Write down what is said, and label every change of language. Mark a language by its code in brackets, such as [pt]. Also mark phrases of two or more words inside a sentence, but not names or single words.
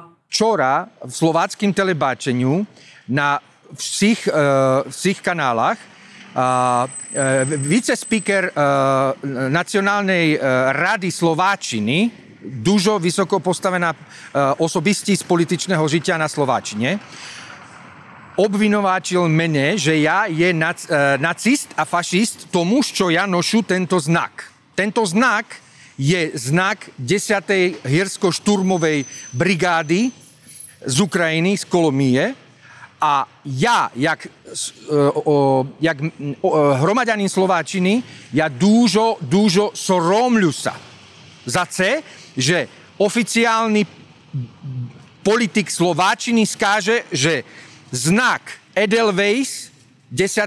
[uk] Вчора в словацькому телебаченню на всіх каналах віце-спікер Національної ради Словаччини, дуже високо поставена особистість політичного життя на Словаччині, обвинувачив мене, [sk] že ja je nacist a fašist tomu, [uk] що я ношу [sk] tento znak. Tento znak je znak 10. [uk] гірсько-штурмової бригади з України, з Коломиї. А я, як громадянин Словаччини, я дуже соромлюся за це, що офіційний політик Словаччини скаже, що [sk] znak Edelweiss 10.